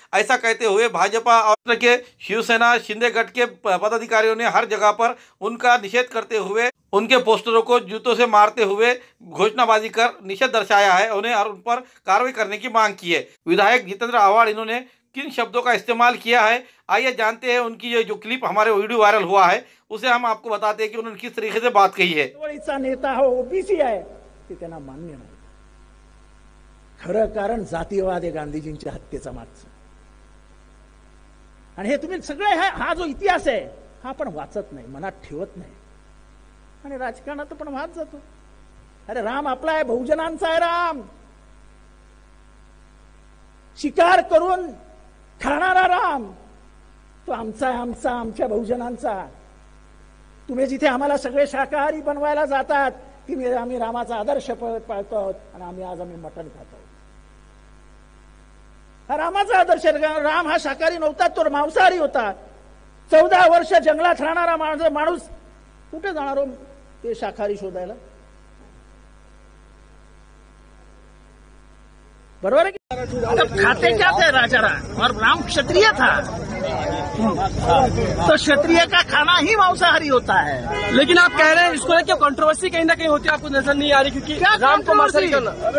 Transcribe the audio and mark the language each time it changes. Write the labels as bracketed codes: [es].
[hi] ऐसा कहते हुए भाजपा और के शिवसेना शिंदे गढ़ के पदाधिकारियों ने हर जगह पर उनका निषेध करते हुए उनके पोस्टरों को जूतों से मारते हुए घोषणाबाजी कर निषेध दर्शाया है उन्हें और उन पर कार्रवाई करने की मांग की है। विधायक जितेंद्र आव्हाड इन्होंने किन शब्दों का इस्तेमाल किया है, आइए जानते हैं। उनकी ये जो क्लिप हमारे वीडियो वायरल हुआ है उसे हम आपको बताते हैं कि उन्होंने किस तरीके से बात कही है। [mr] चळवळीचा नेता हा ओबीसी आहे ते त्यांना मान्य नाही। खरं कारण जातीयवाद आहे गांधीजींच्या हत्येचा मागचं, आणि हे तुम्ही सगळे हा जो इतिहास आहे हा आपण वाचत नाही, मनात ठेवत नाही आणि राजकारणात पण वाद जातो। अरे राम आपला आहे, बहुजनांचा आहे राम, शिकार करून खाणारा राम तो आमचा आहे, आमच्या बहुजनांचा। तुम्ही जिथे आम्हाला सगळे शाकाहारी बनवायला जातात की आम्ही रामाचा आदर्श पाळतो आहोत आणि आम्ही मटण खातो। हा रामाचा आदर्श, राम हा शाकाहारी नव्हता, तो मांसाहारी होता। 14 वर्ष जंगलात राहणारा माणूस कुठे जाणार हो ते शाकाहारी शोधायला? [hi] बरोबर है कि खाते क्या थे राजा राम, और राम क्षत्रिय था तो क्षत्रिय का खाना ही मांसाहारी होता है। लेकिन आप कह रहे हैं इसको लेकर कंट्रोवर्सी कहीं ना कहीं होती है, आपको नजर नहीं आ रही? क्योंकि क्या राम को मांसाहारी करना,